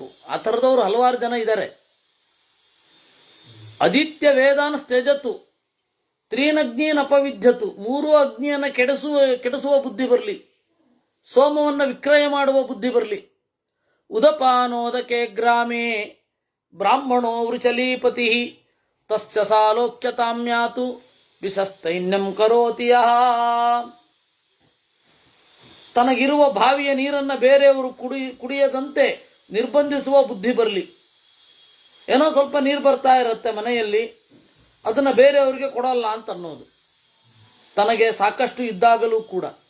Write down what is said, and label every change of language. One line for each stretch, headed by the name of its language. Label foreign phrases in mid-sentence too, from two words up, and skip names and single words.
Kannada: ಆ ಥರದವರು ಹಲವಾರು ಜನ ಇದ್ದಾರೆ.
Sanskrit: ಅದಿತ್ಯ ವೇದಾನ್ ತ್ಯಜತು ತ್ರೀನಗ್ನಿಯನ್ ಅಪವಿಧ್ಯತು.
Kannada: 3 ಅಗ್ನಿಯನ್ನು ಕೆಡಿಸುವ ಬುದ್ಧಿ ಬರಲಿ, ಸೋಮವನ್ನು ವಿಕ್ರಯ ಮಾಡುವ ಬುದ್ಧಿ ಬರಲಿ.
Sanskrit: ಉದಪಾನೋದಕೆ ಗ್ರಾಮೇ ಬ್ರಾಹ್ಮಣೋ ವೃಚಲೀಪತಿ ತಸ್ಯ ಸಾಲೋಕ್ಯತಾಮ್ಯಾತು ಬಿಸಸ್ತೈನ್ಯಂ ಕರೋತಿ ಯಃ.
Kannada: ತನಗಿರುವ ಬಾವಿಯ ನೀರನ್ನು ಬೇರೆಯವರು ಕುಡಿಯದಂತೆ ನಿರ್ಬಂಧಿಸುವ ಬುದ್ಧಿ ಬರಲಿ. ಏನೋ ಸ್ವಲ್ಪ ನೀರು ಬರ್ತಾ ಇರುತ್ತೆ ಮನೆಯಲ್ಲಿ, ಅದನ್ನು ಬೇರೆಯವರಿಗೆ ಕೊಡಲ್ಲ ಅಂತ ಅನ್ನೋದು, ತನಗೆ ಸಾಕಷ್ಟು ಇದ್ದಾಗಲೂ ಕೂಡ.